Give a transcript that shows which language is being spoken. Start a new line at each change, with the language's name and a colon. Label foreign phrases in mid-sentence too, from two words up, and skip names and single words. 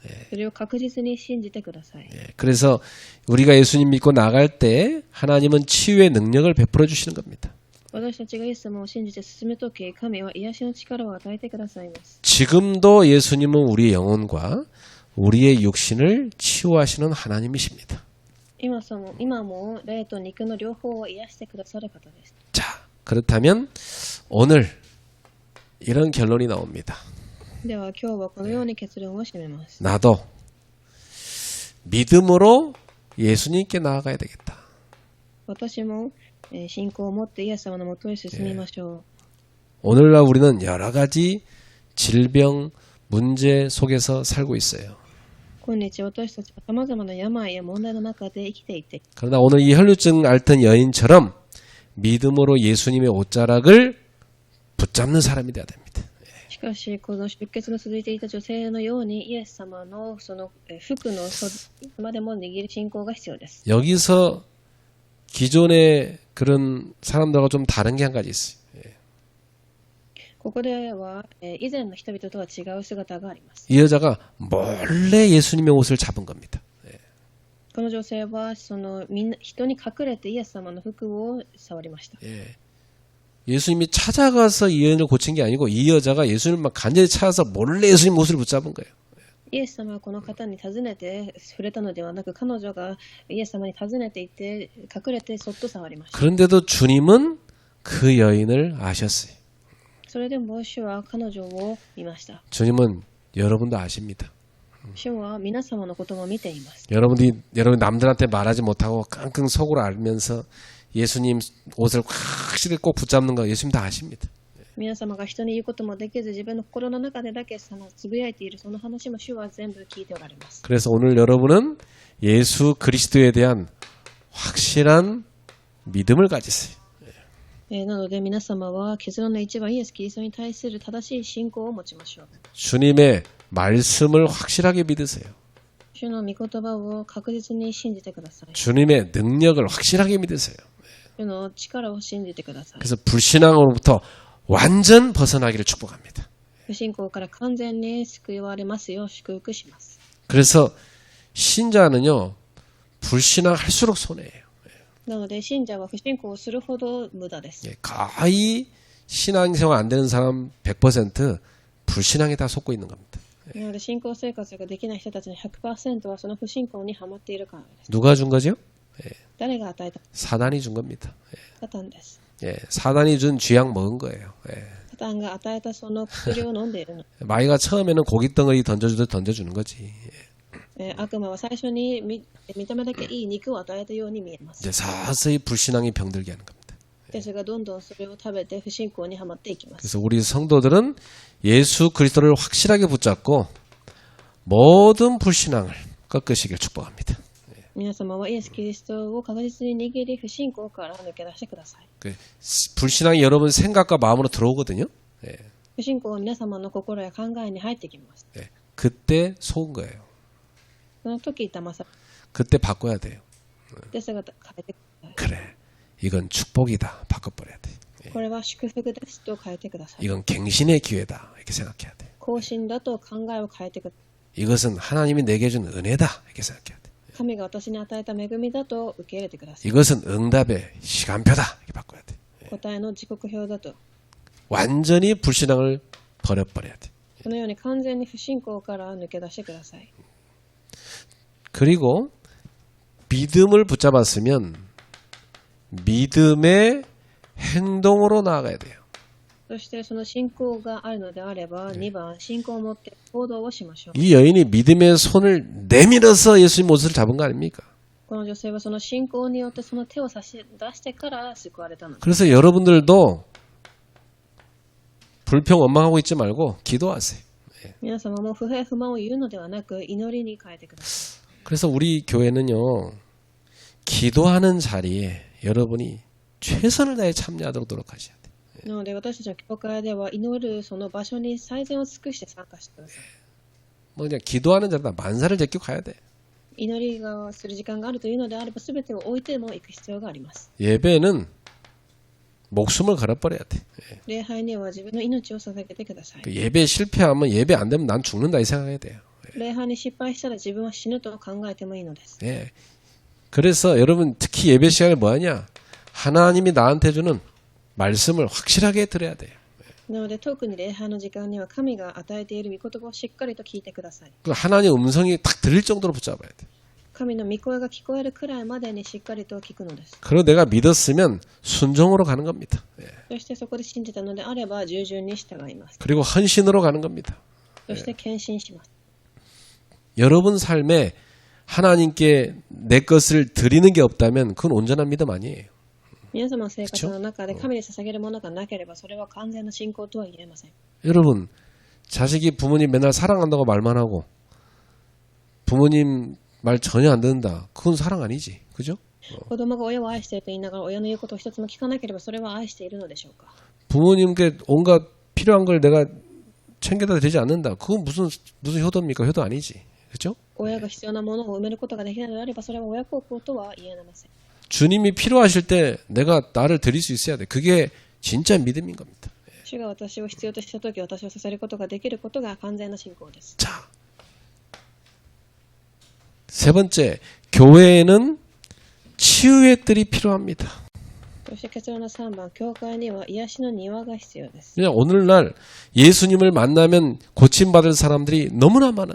Japanese: それを確実に信じてください。
Korean: 그래서 우리가 예수님 믿고 나갈 때 하나님은 치유의 능력을 베풀어 주시는 겁니다.
Japanese: 私たちがイエス様を信じて進むとき、神は癒しの力を与えてくださいます。
Korean: 지금도 예수님은 우리의 영혼과 우리의 육신을 치유하시는 하나님이십니다.
Japanese: 今も霊と肉の両方を癒してくださる方です。
Korean: 자, 그렇다면 오늘 이런 결론이 나옵니다.
Japanese: では今日はこのように結論を締めます。
Korean: 나도 믿음으로 예수님께 나아가야 되겠다.
Japanese: 私も信仰を持ってイエス様のもとへ進みましょう。
Korean: 오늘날 우리는 여러 가지 질병, 문제 속에서 살고 있어요.
Japanese: 今日私たちは様々な病や問題の中で生きていて、
Korean: 그러나 오늘 이 혈루증 앓던 여인처럼 믿음으로 예수님의 옷자락을 붙잡는 사람이 되어야 됩니다.
Japanese: しかしこの出血の続いていた女性のようにイエス様のその服の袖までも握る信仰が必要です。
Korean: 여기서 기존의 그런 사람들과 좀 다른 게 한 가지 있어요.
Japanese: ここでは以前の人々とは違う姿があります。
Korean: 이 여자가 몰래 예수님의 옷을 잡은 겁니다.
Japanese: この女性はみんな人に隠れてイエス様の服を触りました。
Korean: 예수님이 찾아가서 이 여인을 고친 게 아니고 이 여자가 예수님만 간절히 찾아서 몰래 예수님 옷을 붙잡은 거예요.
Japanese: イエス様はこの方に尋ねて触れたのではなく、彼女がイエス様に尋ねていて隠れてそっと触りました。
Korean: 그런데도 주님은 그 여인을 아셨어요.
Japanese: それでも主は彼女を見ました。
Korean: 주님은 여러분도 아십니다.
Japanese: 主は皆様のことも見ています。
Korean: 여러분 남들한테 말하지 못하고 끙끙 속으로 알면서 예수님 옷을 확실히 꼭 붙잡는 거 예수님 다 아십니다.
Japanese: 皆様が人に言うこともできず自分の心の中でだけつぶやいているその話も主は全部聞いておられます。
Korean: 그래서 오늘 여러분은 예수 그리스도에 대한 확실한 믿음을 가지세요.
Japanese: なので皆様は結論の一番イエス・キリストに対する正しい信仰を持ちましょう。
Korean: 주님의 말씀을 확실하게 믿으세요.
Japanese: 主の御言葉を確実に信じてください。
Korean: 주님의 능력을 확실하게 믿으세요.
Japanese: 主の力を信じてください。
Korean: 그래서 불신앙으로부터 완전 벗어나기를 축복합니다.
Japanese: 不信仰から完全に救われますよう祝福します。
Korean: 그래서 신자는요 불신앙할수록 손해예요.
Japanese: なので信者は不信仰をするほど無駄です。
Korean: 거의 신앙생활 안 되는 사람 100% 불신앙에 다 속고 있는 겁니다.
Japanese: なので信仰生活ができない人たちの 100% はその不信仰にはまっているからです。
Korean: 누가 준 거죠?
Japanese: 誰が与えた？
Korean: 사단이 준 겁니다.
Japanese: サタンです。
Korean: 사단이 준 쥐약 먹은 거예요.
Japanese: サタンが与えたその薬を飲んでいるの。
Korean: 마귀가 처음에는 고기 덩어리 던져주듯 던져주는 거지.
Japanese: 悪魔は最初に見た目だけいい肉を与えたように見えます。
Korean: 이제 서서히 불신앙이 병들게 하는 겁니다.
Japanese: ですがどんどんそれを食べて不信仰にはまっていきます。
Korean: 그래서 우리 성도들은 예수 그리스도를 확실하게 붙잡고 모든 불신앙을 꺾으시길 축복합니다.
Japanese: 皆様はイエス・キリストを確実に握り不信仰から抜け出してください。
Korean: 불신앙이 여러분 생각과 마음으로 들어오거든요.
Japanese: 不信仰は皆様の心や考えに入ってきます。
Korean: 그때 속은 거예요.
Japanese: その時騙され
Korean: 그때 바꿔야 돼요.
Japanese: て姿変えてください。
Korean: 그래, 이건 축복이다. 바꿔버려야 돼.
Japanese: これは祝福ですと変えてください。
Korean: 이건 갱신의 기회다. 이렇게 생각해야 돼.
Japanese: 更新だと考えを変えてください。
Korean: 이것은 하나님이 내게 준 은혜다. 이렇게 생각해야 돼.
Japanese: 神が私に与えた恵みだと受け入れてください。
Korean: 이것은 응답의 시간표다. 이렇게 바꿔야 돼.
Japanese: 答えの時刻表だと。
Korean: 완전히 불신앙을 버려버려야 돼.
Japanese: このように完全に不信仰から抜け出してください。
Korean: 그리고 믿음을 붙잡았으면 믿음의 행동으로 나아가야 돼요.
Japanese: そしてその信仰があるのであれば、2番、信仰を持って行動をしましょう。
Korean: 이 여인이 믿음의 손을 내밀어서 예수님 옷을 잡은 거 아닙니까?
Japanese: この女性はその信仰によってその手を差し出してから救われたのです。
Korean: 그래서 여러분들도 불평 원망하고 있지 말고 기도하세요.
Japanese: 皆様も不平不満を言うのではなく祈りに変えてください。
Korean: 그래서 우리 교회는요 기도하는 자리에 여러분이 최선을 다해 참여하도록 노력하셔야 돼요.
Japanese: なので私たちの教会では祈るその場所に最善を尽くして参加してください。
Korean: 뭐 그냥 기도하는 자리다 만사를 제끼고 가야 돼.
Japanese: 祈りがする時間があるというのであれば全てを置いても行く必要があります。
Korean: 예배는 목숨을 걸어버려야 돼.
Japanese: 礼拝には自分の命を捧げてください。
Korean: 예배 실패하면 예배 안 되면 난 죽는다 이 생각해야 돼요.
Japanese: 礼拝に失敗したら自分は死ぬと考えてもいいのです。
Korean: 예. 그래서 여러분 특히 예배 시간에 뭐 하냐? 하나님이 나한테 주는 말씀을 확실하게 들어야 돼요.
Japanese: なので特に礼拝の時間には神が与えている御言葉をしっかりと聞いてください。
Korean: 그 하나님 음성이 딱 들릴 정도로 붙잡아야 돼.
Japanese: 神の御声が聞こえるくらいまでにしっかりと聞くのです。
Korean: 그리고 내가 믿었으면 순종으로 가는 겁니다. 예.
Japanese: そしてそこで信じたのであれば従順に従います。
Korean: 그리고 헌신으로 가는 겁니다.
Japanese: そして献身します。
Korean: 여러분 삶에 하나님께 내 것을 드리는 게 없다면 그건 온전한 믿음 아니에요.
Japanese: 皆様の生活の中で神に捧げるものがなければそれは完全な信仰とは言えません。
Korean: 여러분 자식이 부모님 맨날 사랑한다고 말만 하고 부모님 말 전혀 안 듣는다. 그건 사랑 아니지. 그죠?
Japanese: 子供が親を愛していると言いながら親の言うことを一つも聞かなければそれは愛しているのでしょうか。
Korean: 부모님께 온갖 필요한 걸 내가 챙겨다 드리지 않는다. 그건 무슨 효도입니까? 효도 아니지. 그죠?
Japanese: 親が必要なものを埋めることができないのであればそれは親孝行とは言えません。
Korean: 주님이 필요하실 때 내가 나를 드릴 수 있어야 돼. 그게 진짜 믿음인 겁니다.
Japanese: 主が私を必要としたとき私を支えることができることが完全な信仰です。
Korean: 자, 세 번째, 교회에는 치유의 뜰이 필요합니다.
Japanese: そして結論の3番、教会には癒しの庭が必要です。
Korean: 그냥 오늘날 예수님을 만나면 고침받을 사람들이 너무나 많아요.